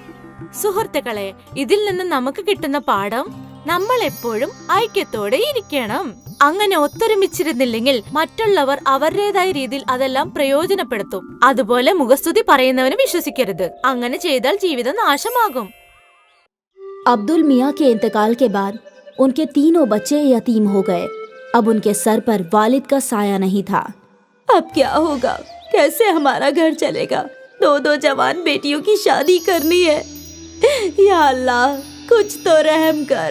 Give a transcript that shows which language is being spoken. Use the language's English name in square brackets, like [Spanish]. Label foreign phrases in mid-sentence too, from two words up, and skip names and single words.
[Malayalam] സുഹൃത്തുക്കളെ, ഇതിൽ നിന്ന് നമുക്ക് കിട്ടുന്ന പാഠം, നമ്മൾ എപ്പോഴും ഐക്യത്തോടെ ഇരിക്കണം. അങ്ങനെ ഒത്തൊരുമിച്ചിരുന്നില്ലെങ്കിൽ മറ്റുള്ളവർ അവരുടേതായ രീതിയിൽ അതെല്ലാം പ്രയോജനപ്പെടുത്തും. അതുപോലെ മുഖസ്തുതി പറയുന്നവന് വിശ്വസിക്കരുത്. അങ്ങനെ ചെയ്താൽ ജീവിതം നാശമാകും. [Hindi] अब्दुल मियाँ के इंतकाल के बाद उनके तीनों बच्चे यतीम हो गए. अब उनके सर पर वालिद का साया नहीं था. अब क्या होगा? कैसे हमारा घर चलेगा? 2 जवान बेटियों की शादी करनी है. [Arabic] يا الله, [Hindi] कुछ तो रहम कर.